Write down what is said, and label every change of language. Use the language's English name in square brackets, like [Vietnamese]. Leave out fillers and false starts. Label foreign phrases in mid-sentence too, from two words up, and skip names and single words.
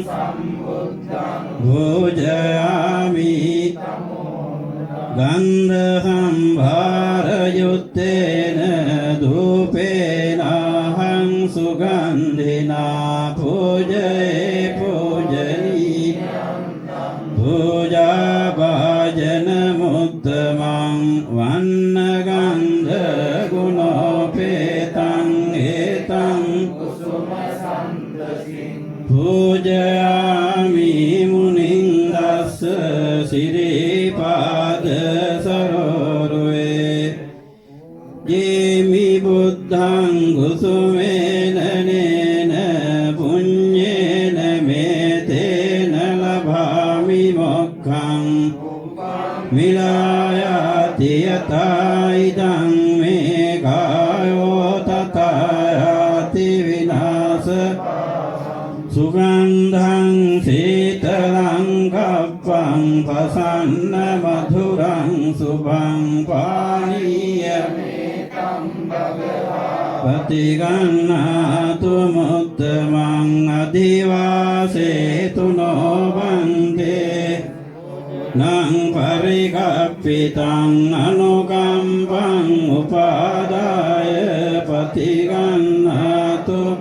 [Pali] භෝජයාමි ගන්ධ සම්භාරයුත්තේන ධූපේනහං සුගන්ධිනා පූජේ පූජනී පූජා භාජන මුත්තමං වන්න ගන්ධ ගුණෝපේතං ඒතං පූජයාමි මුනිං දස්ස සිරිපාද සරෝරුවේ ජේමි බුද්ධං ගුසුමේන නේන පුඤ්ඤේන මේතේන ලභාමි මොක්ඛං මිලායති යතයිදං මේ කායෝ තතයති විනාශ සුගන්ධං සීතලං කප්පං පසන්න මధుරං සුභං පානීය පතිගන්නාතු මුත්තමං අධිවාසේතු නොබන්තේ නං පරිකප්පිතං අනුකම්පං උපාදාය පතිගන්නාතු